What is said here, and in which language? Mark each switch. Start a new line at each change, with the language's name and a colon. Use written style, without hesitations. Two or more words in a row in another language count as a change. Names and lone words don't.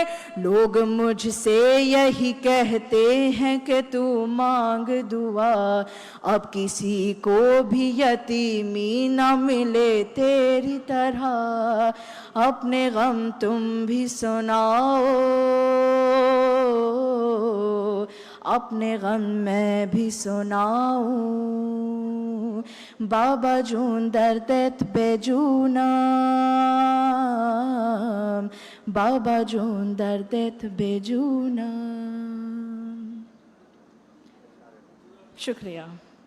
Urdu: لوگ مجھ سے یہی کہتے ہیں کہ تو مانگ دعا، اب کسی کو بھی یتیمی نہ ملے تیری طرح، اپنے غم تم بھی سناؤ، اپنے غم میں بھی سناؤں،
Persian: بابا جون دردت بے جونم، بابا جون دردت بے جونم۔
Urdu: شکریہ۔